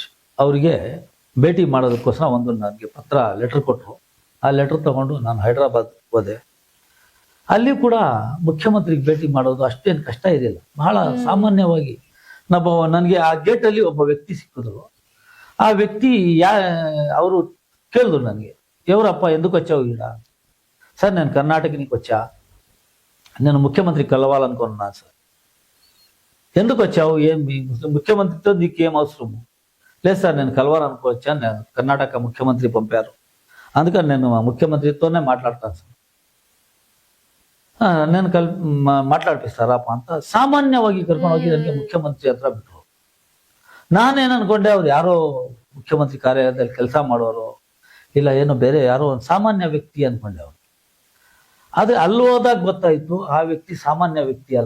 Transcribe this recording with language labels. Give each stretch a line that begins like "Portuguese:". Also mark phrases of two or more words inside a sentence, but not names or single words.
Kannada: ಅವರಿಗೆ ಭೇಟಿ ಮಾಡೋದಕ್ಕೋಸ್ಕರ ಒಂದು ನನಗೆ ಲೆಟರ್ ಕೊಟ್ಟರು. ಆ ಲೆಟರ್ ತಗೊಂಡು ನಾನು ಹೈದರಾಬಾದ್ ಹೋದೆ. ಅಲ್ಲಿ ಕೂಡ ಮುಖ್ಯಮಂತ್ರಿಗೆ ಭೇಟಿ ಮಾಡೋದು ಅಷ್ಟೇನು ಕಷ್ಟ ಇರಲಿಲ್ಲ, ಬಹಳ ಸಾಮಾನ್ಯವಾಗಿ. ನನಗೆ ಆ ಗೇಟಲ್ಲಿ ಒಬ್ಬ ವ್ಯಕ್ತಿ ಸಿಕ್ಕಿದ್ರು. ಆ ವ್ಯಕ್ತಿ ಅವರು ಕೇಳಿದ್ರು ನನಗೆ,
Telugu: ఎవరಪ್ಪ ఎందుకు వచ్చావు ఈడ? సార్ నేను కర్ణాటక నుంచి వచ్చా, నేను ముఖ్యమంత్రి కలవాలనుకున్నాను సార్. ఎందుకు వచ్చావు? ఏం ముఖ్యమంత్రితో నీకేం అవసరము? లేదు సార్, నేను కలవాలనుకోవచ్చాను, నేను కర్ణాటక ముఖ్యమంత్రి పంపారు, అందుకని నేను ముఖ్యమంత్రితోనే మాట్లాడతాను సార్.
Kannada: నేను ಮಾತಾಡ್ಪಿಸ್ತಾರಪ್ಪ ಅಂತ ಸಾಮಾನ್ಯವಾಗಿ ಕರ್ಕೊಂಡು ಹೋಗಿ ನನಗೆ ಮುಖ್ಯಮಂತ್ರಿ ಹತ್ರ ಬಿಟ್ಟರು. ನಾನೇನು ಅನ್ಕೊಂಡೆ, ಅವ್ರು ಯಾರೋ ಮುಖ್ಯಮಂತ್ರಿ ಕಾರ್ಯಾಲಯದಲ್ಲಿ ಕೆಲಸ ಮಾಡೋರು, ಇಲ್ಲ ಏನೋ ಬೇರೆ ಯಾರೋ ಒಂದು ಸಾಮಾನ್ಯ ವ್ಯಕ್ತಿ ಅನ್ಕೊಂಡೆ ಅವ್ರು. ಆದ್ರೆ ಅಲ್ಲಿ ಹೋದಾಗ ಗೊತ್ತಾಯ್ತು, ಆ ವ್ಯಕ್ತಿ ಸಾಮಾನ್ಯ ವ್ಯಕ್ತಿ ಅಲ್ಲ.